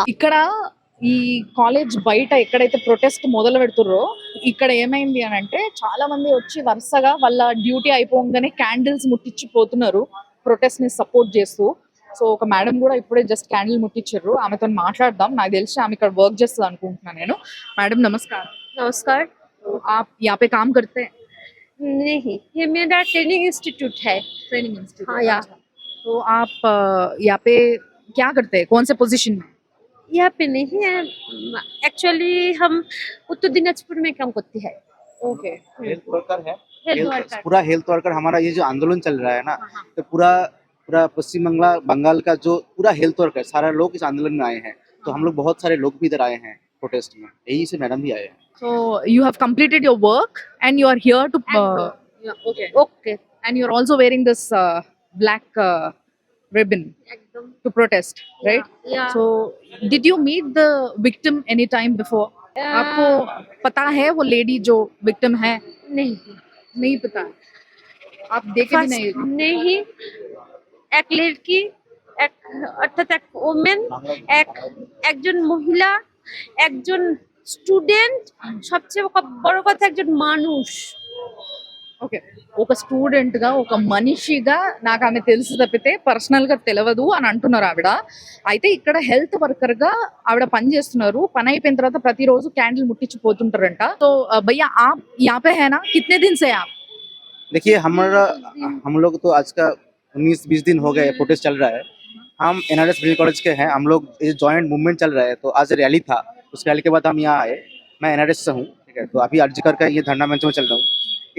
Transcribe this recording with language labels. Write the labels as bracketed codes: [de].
[te] ఇక్కడ ఈ కాలేజ్ బయట ఎక్కడైతే ప్రొటెస్ట్ మొదలు పెడుతుర్రో ఇక్కడ ఏమైంది అని అంటే చాలా మంది వచ్చి వరుసగా వాళ్ళ డ్యూటీ అయిపోగానే క్యాండిల్స్ ముట్టించి పోతున్నారు ప్రొటెస్ట్ ని సపోర్ట్ చేస్తూ. సో ఒక మేడం కూడా ఇప్పుడే జస్ట్ క్యాండిల్ ముట్టించారు. ఆమెతో మాట్లాడదాం. నాకు తెలిసి ఆమె ఇక్కడ వర్క్ చేస్తుంది అనుకుంటున్నాను నేను. [hi] మేడం नमस्कार। नमस्कार। आप यहाँ पे काम करते हैं? नहीं, ये मेरा ट्रेनिंग इंस्टीट्यूट है। Training institute. हाँ, या। तो आप यहाँ पे क्या करते हैं, कौन से पोजीशन में? यहाँ पे नहीं है, एक्चुअली हम उत्तर दिनाजपुर में काम करते हैं। ओके। हेल्थ वर्कर है। Health worker. पूरा हेल्थ वर्कर हमारा ये जो आंदोलन चल रहा है ना, हाँ। तो पूरा पूरा पश्चिम बंगाल का जो पूरा हेल्थ वर्कर सारा लोग इस आंदोलन में आए हैं। तो हम लोग बहुत सारे लोग भी इधर आए हैं प्रोटेस्ट में, यही से मैडम भी आए हैं। [en] So you have completed your work and you are here to okay. Okay, And you are also wearing this black ribbon [hi] एकदम। [en] to protest, right? Yeah. So did you meet the victim any time before? [hi] आपको पता है वो lady जो victim है? नहीं, नहीं पता। आप देखे भी नहीं? नहीं, एक लड़की, एक अर्थात एक वुमेन, [bn] একজন মহিলা, একজন স্টুডেন্ট, সবচেয়ে বড় কথা একজন মানুষ। [te] ఓకే, ఒక స్టూడెంట్ గా ఒక మనిషిగా నాకు ఆమె తెలుసు తప్పితే పర్సనల్ గా తెలియదు అని అంటున్నారు ఆవిడ. అయితే ఇక్కడ హెల్త్ వర్కర్ గా ఆవిడ పని చేస్తున్నారు. పని అయిపోయిన తర్వాత ప్రతిరోజు క్యాండిల్ ముట్టించి పోతుంటారంట. [hi] సో భయ్యా आप यहाँ पे है ना, कितने दिन से आप? देखिए हम लोग तो आज का 19-20 दिन हो गए प्रोटेस्ट चल रहा है। हम NRS मेडिकल कॉलेज के हैं। हम लोग ये जॉइंट मूवमेंट चल रहा है, तो आज रैली था, उस रैली के बाद हम यहाँ आए। मैं NRS से हूँ, ठीक है। तो अभी आरजीकर का ये धरना मंच में चल रहा हूँ।